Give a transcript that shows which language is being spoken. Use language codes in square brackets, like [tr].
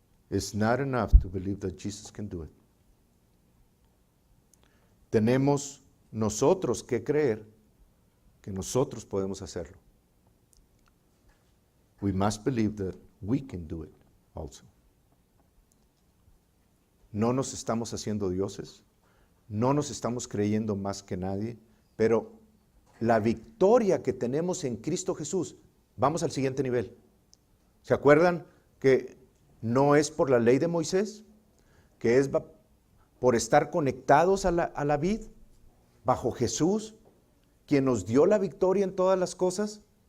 [en] It's not enough to believe that Jesus can do it. [es] Tenemos nosotros que creer que nosotros podemos hacerlo. [en] We must believe that we can do it also. [es] No nos estamos haciendo dioses, no nos estamos creyendo más que nadie, pero la victoria que tenemos en Cristo Jesús, vamos al siguiente nivel. ¿Se acuerdan que no es por la ley de Moisés, que es por estar conectados a la vid, bajo Jesús, quien nos dio la victoria en todas las cosas?